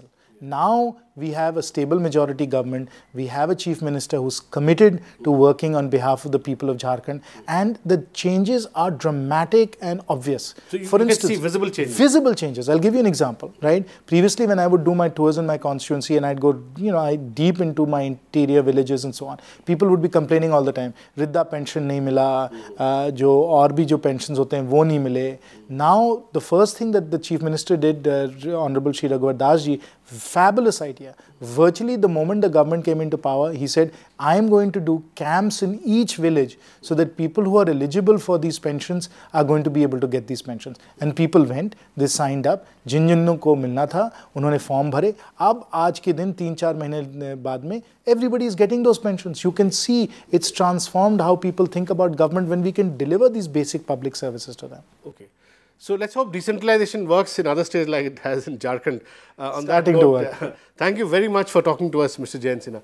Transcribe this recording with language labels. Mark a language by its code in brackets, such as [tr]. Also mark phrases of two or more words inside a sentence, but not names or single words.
[en] Now we have a stable majority government, we have a chief minister who's committed to working on behalf of the people of Jharkhand, and the changes are dramatic and obvious. So For instance, can see visible changes? Visible changes. I'll give you an example, right? Previously, when I would do my tours in my constituency and I'd go, deep into my interior villages and so on, people would be complaining all the time, [hi] रिद्धा पेंशन नहीं मिला, जो और भी जो पेंशन्स होते हैं, वो नहीं मिले. [en] Now, the first thing that the chief minister did, Honorable Shri Raghuvar Das ji, fabulous idea. India. Virtually, the moment the government came into power, he said, I am going to do camps in each village so that people who are eligible for these pensions are going to be able to get these pensions. And people went, they signed up, [hi] जिन को मिलना था, उन्होंने फॉर्म भरे. अब आज के दिन 3-4 महीने बाद में [en] everybody is getting those pensions. You can see it's transformed how people think about government when we can deliver these basic public services to them. Okay. So let's hope decentralization works in other states like it has in Jharkhand. On Starting that note, to work. Thank you very much for talking to us, Mr. Jayant Sinha.